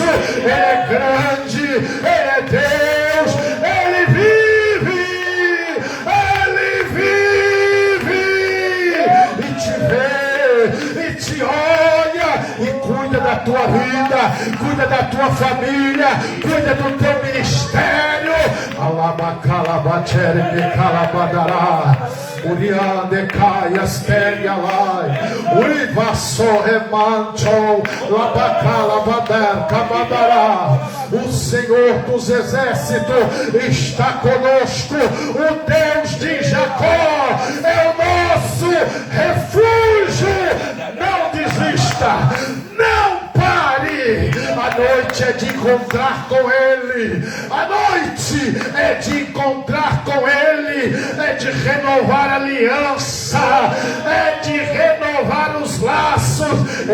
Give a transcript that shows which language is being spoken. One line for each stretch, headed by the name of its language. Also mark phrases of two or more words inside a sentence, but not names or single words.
Portuguese: Ele é grande, Ele é Deus, Ele vive e te vê e te olha e cuida da tua vida, cuida da tua família, cuida do teu ministério. Alabacalabatere de calabadará, Uriande caias terialai, Urivasso remancho, Labacalabader cabadará. O Senhor dos exércitos está conosco, o Deus de Jacó é o nosso refúgio. Não desista, não pare. A noite é de encontrar com Ele, a noite é de encontrar com Ele, é de renovar a aliança, é de renovar os laços.